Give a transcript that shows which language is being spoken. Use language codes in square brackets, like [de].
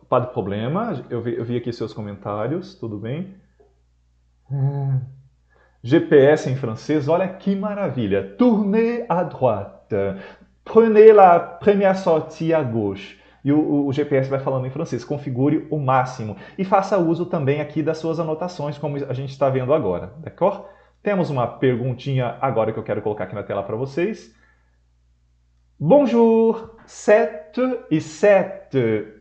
[fr] Pas de [pt] problema, eu vi aqui seus comentários, tudo bem? GPS em francês, olha que maravilha. [fr] Tournez à droite. Prenez la première sortie à gauche. [pt] E o GPS vai falando em francês. Configure o máximo. E faça uso também aqui das suas anotações, como a gente está vendo agora. [fr] D'accord? [pt] Temos uma perguntinha agora que eu quero colocar aqui na tela para vocês. [fr] Bonjour, [pt] 7 e 7.